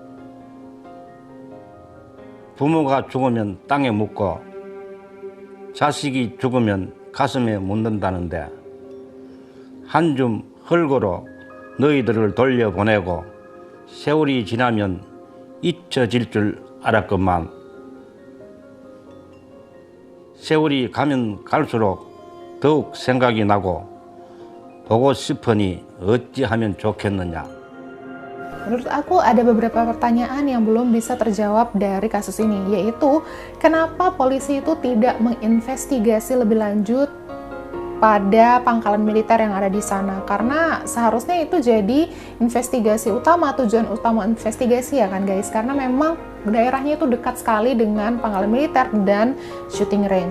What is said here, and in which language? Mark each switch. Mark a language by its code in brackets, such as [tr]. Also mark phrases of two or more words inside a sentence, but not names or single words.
[ko] 부모가 죽으면 땅에 묻고 자식이 죽으면 가슴에 묻는다는데 한 줌 흙으로 너희들을 돌려보내고 세월이 지나면 잊혀질 줄 알았건만 세월이 가면 갈수록 더욱 생각이 나고 보고 싶으니 어찌하면 좋겠느냐. [id] Menurut aku ada beberapa pertanyaan yang belum bisa terjawab dari kasus ini, yaitu kenapa polisi itu tidak menginvestigasi lebih lanjut pada pangkalan militer yang ada di sana, karena seharusnya itu jadi investigasi utama, tujuan utama investigasi ya kan guys, karena memang daerahnya itu dekat sekali dengan pangkalan militer dan [en] shooting range.